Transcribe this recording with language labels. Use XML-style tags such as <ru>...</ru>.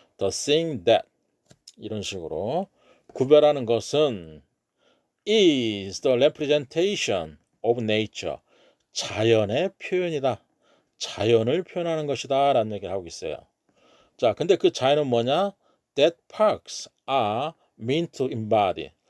<en>The thing that,</en> <ko>이런 식으로 구별하는 것은</ko> <en>is the representation of nature,</en> <ko>자연의 표현이다. 자연을 표현하는 것이다 라는 얘기를 하고 있어요. 자, 근데 그 자연은 뭐냐?</ko> <en>That parks are meant to embody.</en>